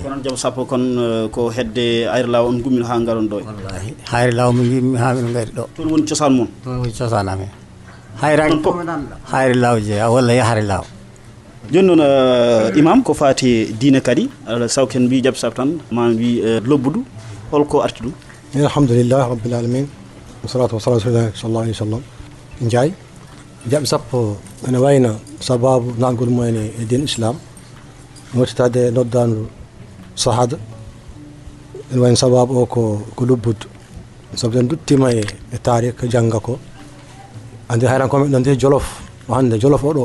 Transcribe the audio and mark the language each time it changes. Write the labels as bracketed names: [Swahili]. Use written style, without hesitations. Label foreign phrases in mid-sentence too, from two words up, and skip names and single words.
[Fula] kono jaɓɓe sappo kon ko hedde hayre law on gummino ha garon ɗo wallahi hayre law mi gimmi ha min gari ɗo toon woni cosaan mon ɗon woni cosaan amen hayrankoɓe hayre law jeeya walla yahare law joni noon imam ko fati diine kadi sawken mbi jaɓɓe sappo tan ma wi lobbudu holko arti ɗum [Arabic] الحمد لله رب العالمين والصلاة والسلام على رسول الله صلى الله عليه وسلم [Fula] Ndiaye jaɓɓe sappo ene wayno sababu nangol mumen e din islam mottitade noddandu sahada ene wayno sababu o ko lobbudu sabu en duttima e tarik ko jangga ko ande hayran ko men de Djolof hande Djolof